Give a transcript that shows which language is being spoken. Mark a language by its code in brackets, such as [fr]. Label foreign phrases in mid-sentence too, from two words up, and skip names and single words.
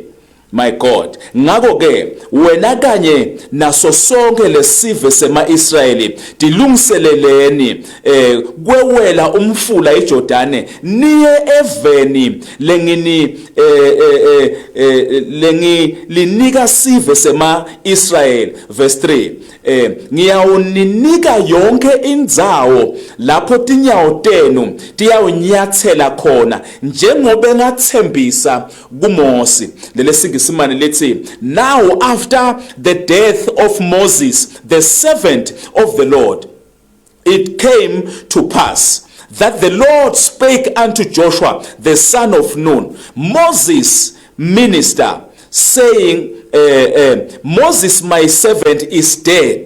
[en] My God, [ss] ngako ke wena kanye naso sonke lesive sema-Israyeli dilungiseleleni kwewela umfula iJordani niye eveni linika sive sema-Israyeli. Verse 3, ngiyawuninika yonke indzawo lapho tinyawo tenu tiyawunyathela khona njengoba ngathembisa kuMosi. Lelesingisimane lithi, [en] now after the death of Moses the servant of the Lord, it came to pass that the Lord spake unto Joshua the son of Nun, Moses minister, saying, Moses my servant is dead.